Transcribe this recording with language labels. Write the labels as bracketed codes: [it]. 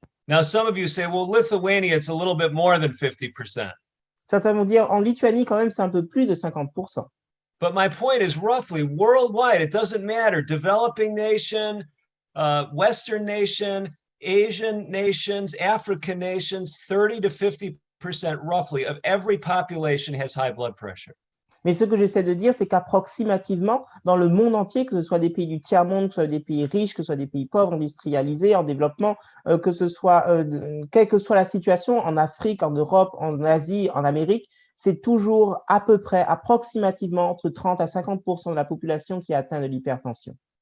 [en] Now, some of you say, well, Lithuania, it's a little bit more than 50%. [fr] Certains vont dire, en Lituanie, quand même, c'est un peu plus de 50%. [en] But my point is roughly worldwide, it doesn't matter. Developing nation, Western nation, Asian nations, African nations, 30 to 50% roughly of every population has high blood pressure. [fr] Mais ce que j'essaie de dire, c'est qu'approximativement, dans le monde entier, que ce soit des pays du tiers-monde, que ce soit des pays riches, que ce soit des pays pauvres, industrialisés, en développement, que ce soit, quelle que soit la situation, en Afrique, en Europe, en Asie, en Amérique, c'est toujours à peu près, approximativement, entre 30 à 50% de la population qui est atteinte de l'hypertension.